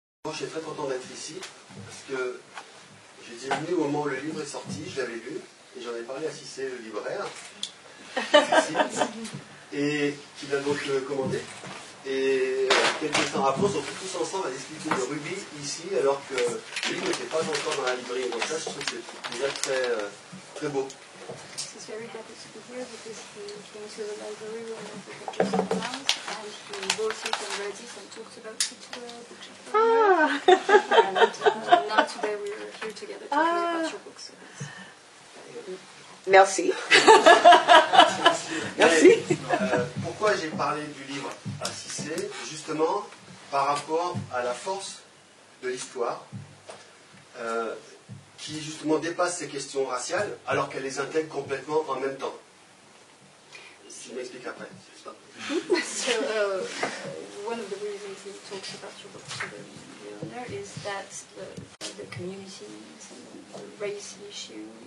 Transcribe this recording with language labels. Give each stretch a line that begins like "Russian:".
French: Je suis très content d'être ici, parce que j'étais venu au moment où le livre est sorti, je l'avais lu, et j'en ai parlé à Cissé, le libraire, et qui l'a donc commandé. Et quelques temps après, on se retrouve tous ensemble à discuter de Ruby ici, alors que le livre n'était pas encore dans la librairie. Donc ça, je trouve que c'est déjà très, très beau.
English: He's very happy to be here because he came to the library when the book had just announced, and he bought it and read it and talked about it to the bookshop owner. And now today we are here together talking about your book. So
French: Merci. Merci. Pourquoi j'ai parlé du livre à Cissé? Justement par rapport à la force de l'histoire, qui justement dépasse ces questions raciales, alors qu'elle les intègre complètement en même temps. Je m'explique après.
English: So one of the reasons he talks about your book to the owner is that the communities and the race issue.